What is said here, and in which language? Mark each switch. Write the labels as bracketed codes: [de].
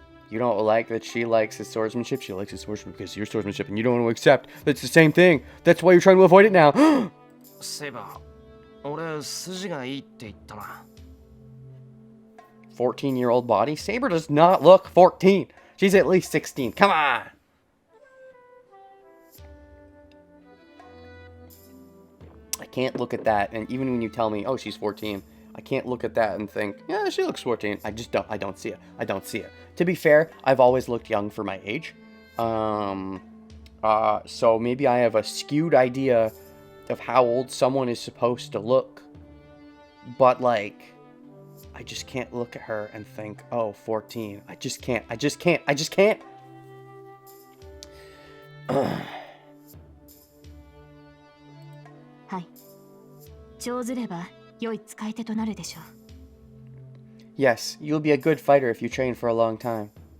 [en] You don't like that she likes his swordsmanship? She likes his swordsmanship because your swordsmanship, and you don't want to accept that's the same thing. That's why you're trying to avoid it now. [ja] Saber, 俺筋がいいって言ったな。 [en] 14-year-old body? Saber does not look 14. She's at least 16. Come on! I can't look at that, and even when you tell me, oh, she's 14, I can't look at that and think, yeah, she looks 14. I don't see it. I don't see it. To be fair, I've always looked young for my age. So maybe I have a skewed idea of how old someone is supposed to look. But, like, I just can't look at her and think, oh, 14. I just can't. I just can't. I just can't. Hi. [ja] 上手れば良い使い手となるでしょう。 [en] Yes, you'll be a good fighter if you train for a long time.